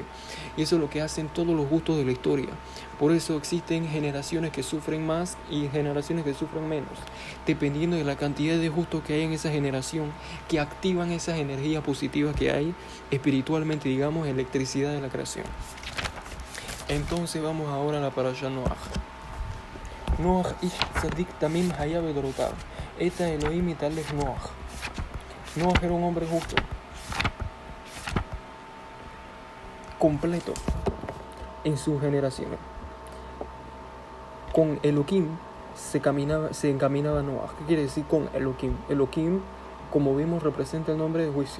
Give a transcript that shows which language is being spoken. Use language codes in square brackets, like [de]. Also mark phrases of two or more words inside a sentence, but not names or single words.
[es] Y eso es lo que hacen todos los gustos de la historia. Por eso existen generaciones que sufren más y generaciones que sufren menos, dependiendo de la cantidad de justos que hay en esa generación, que activan esas energías positivas que hay espiritualmente, digamos, electricidad de la creación. Entonces vamos ahora a la parashá Noach. [he] נח איש צדיק תמים היה בדורותיו. את האלהים התהלך נח. [es] Noach era un hombre justo, completo en sus generaciones. Con Elohim se encaminaba Noach. ¿Qué quiere decir con Elohim? Elohim, como vimos, representa el nombre de juicio.